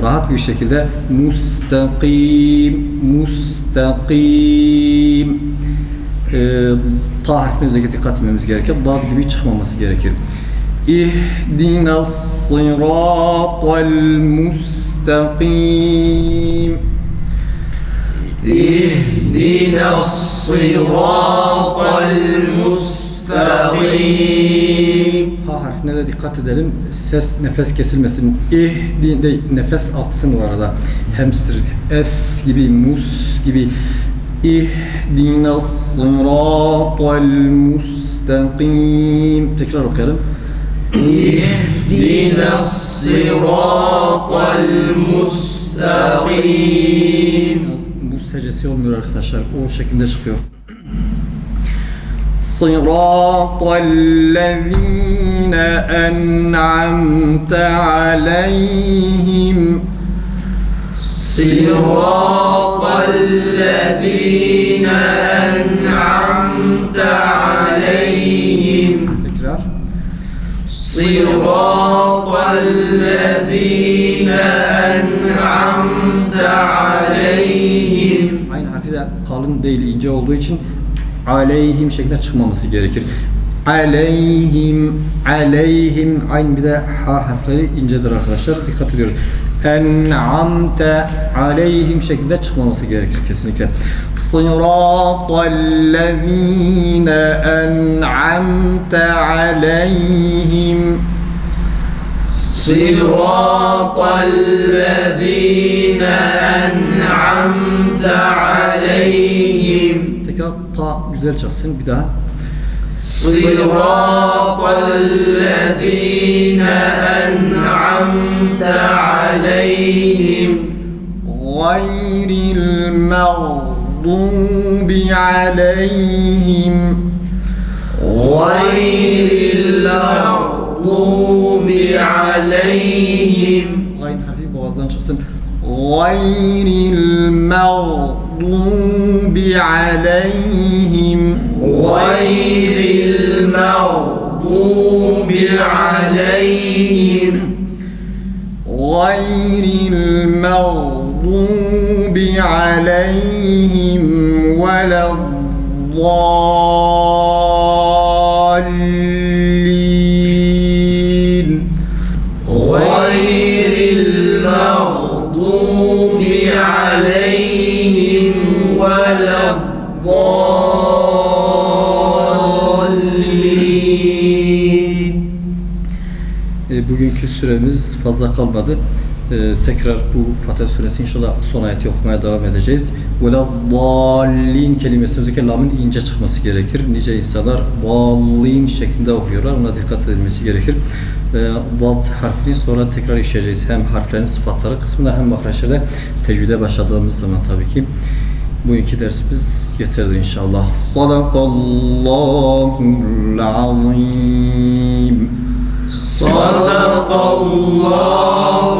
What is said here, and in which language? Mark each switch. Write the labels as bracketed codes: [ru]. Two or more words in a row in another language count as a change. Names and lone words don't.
[tr] Rahat bir şekilde mustakim ta harfine özellikle dikkat etmemiz gerekir. Dad gibi çıkmaması gerekir. [ar] اهدنا الصراط المستقيم. اهدنا الصراط المستقيم. [tr] Ha harfine de dikkat edelim. Ses, nefes kesilmesin. De nefes aksın bu arada. Hamster, es gibi, mus gibi. [ar] اهدنا الصراط المستقيم. [tr] Tekrar okuyalım. [ar] اهدنا الصراط المستقيم. [tr] Mus hecesi olmuyor arkadaşlar. O şekilde çıkıyor. [ar] صراط الذين أنعمت عليهم. صراط الذين أنعمت عليهم. [tr] Tekrar. [ar] صراط الذين أنعمت عليهم. [tr] Aynı harfi de kalın değil, ince olduğu için aleyhim şeklinde çıkmaması gerekir. Aleyhim, aleyhim. Aynı bir de ha harfleri incedir arkadaşlar. Dikkat ediyoruz. [ar] أنعمت عليهم [tr] şeklinde çıkmaması gerekir kesinlikle. [ar] صراط الذين أنعمت عليهم. صراط الذين أنعمت عليهم. [tr] Tekrar ta güzel çıksın bir daha. [ar] صراط الذين أنعمت عليهم. غير المغضوب عليهم. غير المغضوب عليهم. [tr] Gayn harfi boğazdan çıksın. [ar] غير المغضوب عليهم. [tr] غير المغضوب عليهم. [ar] غير المغضوب عليهم ولا الضالين. غير المغضوب عليهم ولا الضالين. [tr] Bugünkü süremiz fazla kalmadı. Tekrar bu Fatih suresi inşallah son ayeti okumaya devam edeceğiz. Veleddallin kelimesi özellikle lamın ince çıkması gerekir. Nice insanlar dallin şeklinde okuyorlar. Ona dikkat edilmesi gerekir. Dad harfini sonra tekrar işleyeceğiz. Hem harflerin sıfatları kısmında hem mahreçlerde tecvide başladığımız zaman tabii ki. Bu iki dersimiz yeterli inşallah. [ar] صدق الله العظيم. صدق الله